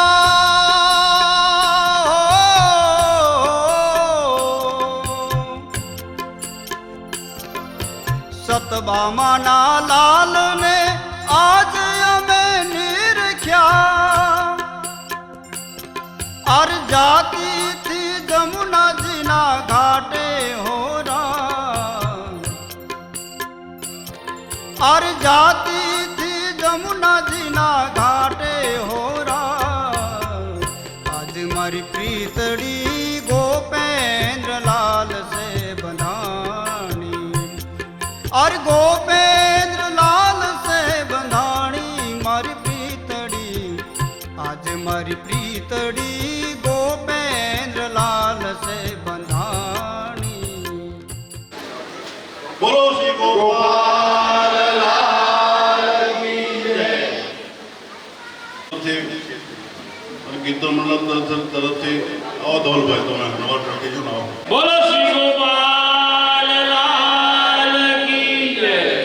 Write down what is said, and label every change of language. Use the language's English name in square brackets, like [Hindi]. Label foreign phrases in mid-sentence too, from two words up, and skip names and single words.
[Hindi] सतबामाना लाल ने आज हमें निरख्या और जाती थी जमुना जिना घाटे हो और जाती थी जमुना जिना घाटे हो आज मारी प्रीतड़ी गोपेंद्र लाल से बंधानी और गोपेंद्र लाल से बंधानी मारी प्रीतड़ी आज मारी प्रीतड़ी गोपेंद्र लाल से बंधानी [Gujarati] બોલો શ્રી ગોપાલ કીર્તન મંડળ તરફથી આવો ધવલભાઈ તમે નવા ટ્રકે છો ને આવો [Hindi] बोलो श्री गोपाल लाल की जय